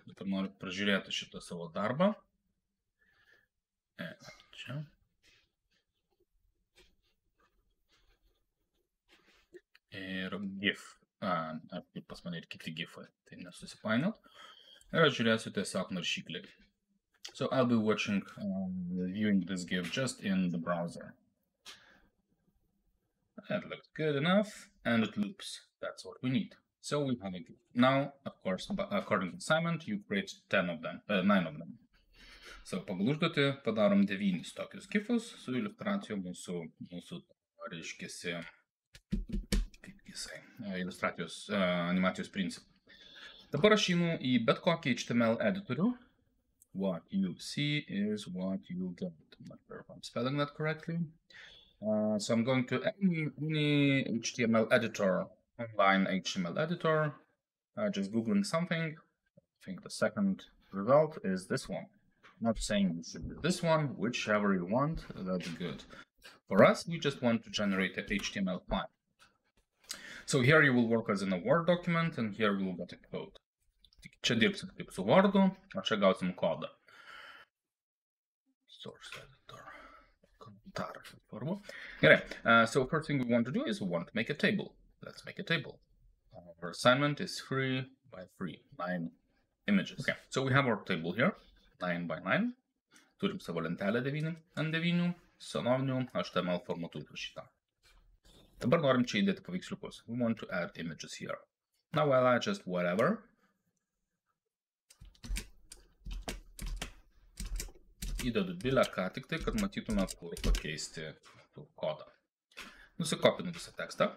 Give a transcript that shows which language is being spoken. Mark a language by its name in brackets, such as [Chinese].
[Lithuanian] Dabar noriu pražiūrėti šitą savo darbą. Čia. Ir gif. Pas mane ir kiti gifai. Tai nesusipainiot. Ir aš žiūrėsiu tiesiog naršyklį. [English] So I'll be watching, viewing this gif just in the browser. That looks good enough, and it loops. That's what we need. So we have a gif. Now, of course, according to the assignment, you create 9 of them. [Lithuanian] So pagal užduotį padarom 9 tokius gifus su iliustracijom mūsų reiškiasi, kaip jisai, iliustracijos animacijos principų. Dabar aš einu į bet kokį HTML editorių. [English] What you see is what you get. I'm not sure if I'm spelling that correctly. So I'm going to any HTML editor, online HTML editor, just Googling something. I think the second result is this one. I'm not saying it should be this one, whichever you want, that's good. For us, we just want to generate a HTML file. So here you will work as in a Word document, and here we will get a code. [Lithuanian] Čia dirbsim kaip su Word'u, o čia gausim kodą. Source editor. Komentaras svarbu. [English] Gerai, so first thing we want to do is we want to make a table. Let's make a table. Our assignment is 3 by 3, 9 images. Okay, so we have our table here, 9 by 9. [Lithuanian] Turim savo lentelę 9 ant 9, senovinių HTML formatų įrašytą. Dabar norim čia įdėti paveiksliukus. [English] We want to add images here. Now I'll add just whatever. [Lithuanian] Įdedu bilę ką tik tai, kad matytume, kur pakeisti kodą. Nusikopinu visą tekstą.